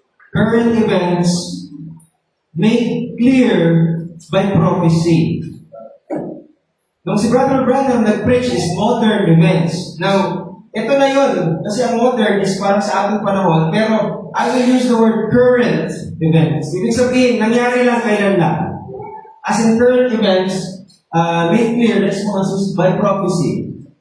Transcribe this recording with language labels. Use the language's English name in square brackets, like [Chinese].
[English] Current events made clear by prophecy. [Filipino] Nung si Brother Branham nag-preach is modern events. Now, ito na yun. Kasi ang modern is parang sa ating panahon. [English] Pero I will use the word current events. [Filipino] Ibig sabihin, nangyari lang kailan lang. [English] As in current events, made clear, let's focus by prophecy.